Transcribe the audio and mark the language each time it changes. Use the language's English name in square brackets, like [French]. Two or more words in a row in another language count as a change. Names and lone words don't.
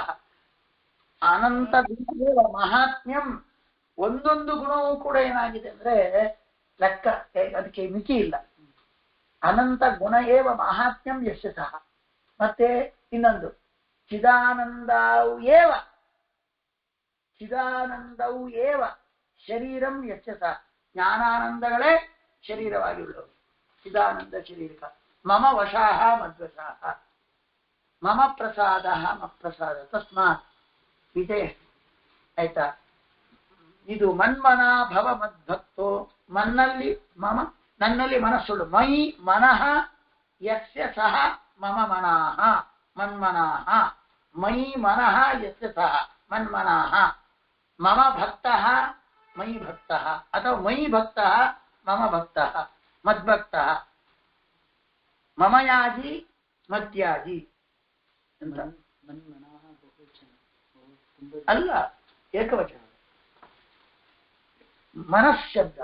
[Kannada] ಅನಂತ ಗುಣಗಳ ಮಹಾತ್ಮ್ಯಂ. ಒಂದೊಂದು ಗುಣವೂ ಕೂಡ ಏನಾಗಿದೆ ಅಂದ್ರೆ ಲೆಕ್ಕ, ಅದಕ್ಕೆ ಮಿತಿ ಇಲ್ಲ. [Sanskrit] ಅನಂತ ಗುಣ ಏವ ಮಹಾತ್ಮ್ಯಂ ಯಸ್ಯ ಸಹ. [Kannada] ಮತ್ತೆ ಇನ್ನೊಂದು [Sanskrit] ಚಿದಾನಂದವು ಏವ ಶರೀರಂ ಯಸ್ಯ ಸಹ. [Kannada] ಜ್ಞಾನಾನಂದಗಳೇ ಶರೀರವಾಗಿರುವುದು. ಚಿದಾನಂದ ಶರೀರಕ. [Sanskrit] ಮಮ ವಶಾಹ ಮದ್ವಶಾಹ ಮಮ ಪ್ರಸಾದ ಮತ್ಪ್ರಸಾದ ತಸ್ಮಾತ್ ಇದೆ. [Kannada] ಆಯ್ತಾ? ಇದು [Sanskrit] ಮನ್ಮನ ಭವ ಮದ್ಭಕ್ತೋ. [Kannada] ನನ್ನಲ್ಲಿ ಮನಸ್ಸುಳ್ಳು. [Sanskrit] ಮಯಿ ಮನಃ ಯಸ್ಯ ಸಹ ಮಮ ಮನಃ ಮನ್ಮನಃ. ಮಯಿ ಮನಃ ಯಸ್ಯ ಸಹ ಮನ್ಮನಃ. ಮಮ ಭಕ್ತಃ ಮಯಿ ಭಕ್ತಃ ಅಥವಾ ಮಯಿ ಭಕ್ತಃ ಮಮ ಭಕ್ತಃ ಮದ್ಭಕ್ತಃ. ಮಮ ಯಾಜಿ ಮದ್ಯಾಜಿ [Kannada] ಅಂತ ಅಲ್ಲ, ಏಕವಚನ ಮನಃಶಬ್ದ.